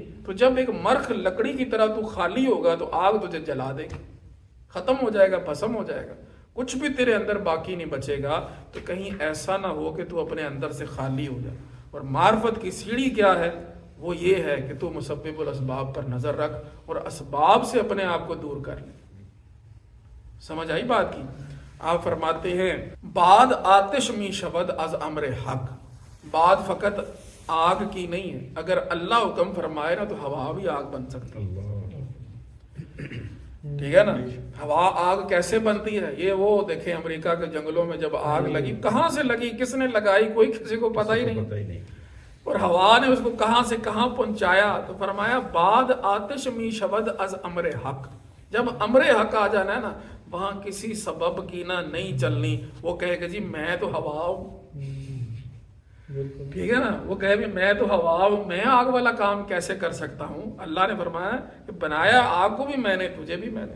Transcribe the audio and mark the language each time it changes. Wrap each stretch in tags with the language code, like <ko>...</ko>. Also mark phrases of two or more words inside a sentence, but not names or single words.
<ur>تو جب ایک مرخ لکڑی کی طرح تو خالی ہوگا تو آگ تجھے جلا دے گی، ختم ہو جائے گا، بھسم ہو جائے گا، کچھ بھی تیرے اندر باقی نہیں بچے گا۔ تو کہیں ایسا نہ ہو کہ تو اپنے اندر سے خالی ہو جائے۔ اور معرفت کی سیڑھی کیا ہے؟ وہ یہ ہے کہ تو مسبب الاسباب پر نظر رکھ اور اسباب سے اپنے آپ کو دور کر لے۔ سمجھ آئی بات کی؟ آپ فرماتے ہیں</ur> <fa>بعد آتش می شود از امر حق،</fa> <ur>بعد فقط آگ کی نہیں ہے، اگر اللہ حکم فرمائے نا تو ہوا بھی آگ بن سکتی ہے۔ ٹھیک ہے نا؟ ہوا آگ کیسے بنتی ہے؟ یہ وہ دیکھیں امریکہ کے جنگلوں میں جب آگ لگی، کہاں سے لگی، کس نے لگائی، کوئی کسی کو پتہ ہی نہیں، اور ہوا نے اس کو کہاں سے کہاں پہنچایا۔ تو فرمایا</ur> <fa>بعد آتش می شود از امر حق،</fa> <ur>جب امر حق آ جانا ہے نا، وہاں کسی سبب کی نہ نہیں چلنی۔ وہ کہے کہ جی میں تو ہوا ہوں، ٹھیک ہے نا، وہ کہے بھی میں تو ہوا ہوں، میں آگ والا کام کیسے کر سکتا ہوں؟ اللہ نے فرمایا کہ بنایا آگ کو بھی میں نے، تجھے بھی میں نے۔</ur>